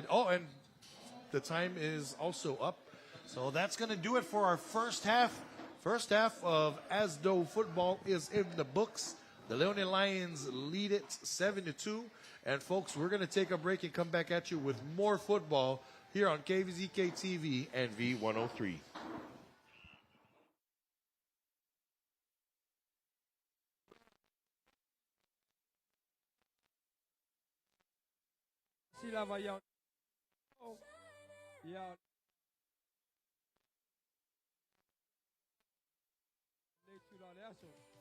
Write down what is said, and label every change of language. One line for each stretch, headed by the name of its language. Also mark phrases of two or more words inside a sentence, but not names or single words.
English: Oh, and the time is also up. So that's going to do it for our first half. First half of As Though Football is in the books. The Leone Lions lead it 7-2. And folks, we're going to take a break and come back at you with more football here on Kvzk TV and V103. Sila va ya. Ya. Le tu la leaso.